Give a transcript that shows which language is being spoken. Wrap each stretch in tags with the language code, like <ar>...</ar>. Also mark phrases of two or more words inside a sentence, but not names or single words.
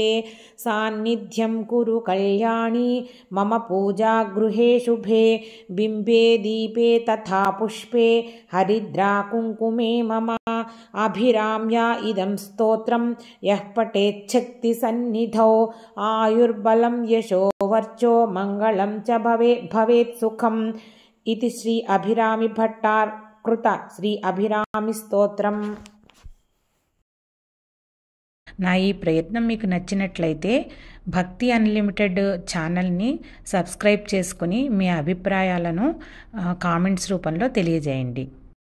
<sa>सान्निध्यं कुरु कल्याणी मम पूजागृहे शुभे बिम्बे दीपे तथा पुष्पे हरिद्रा कुङ्कुमे मम अभिराम्या इदं स्तोत्रं यः पठेच्छक्तिसन्निधौ आयुर्बलं यशो वर्चो मङ्गलं च भवेत् सुखम् इति श्री अभिरामि भट्टार कृत श्री अभिरामि स्तोत्रम्।</sa> <te>నా ఈ ప్రయత్నం మీకు నచ్చినట్లయితే భక్తి అన్లిమిటెడ్ ఛానల్ని సబ్స్క్రైబ్ చేసుకుని మీ అభిప్రాయాలను కామెంట్స్ రూపంలో తెలియజేయండి.</te>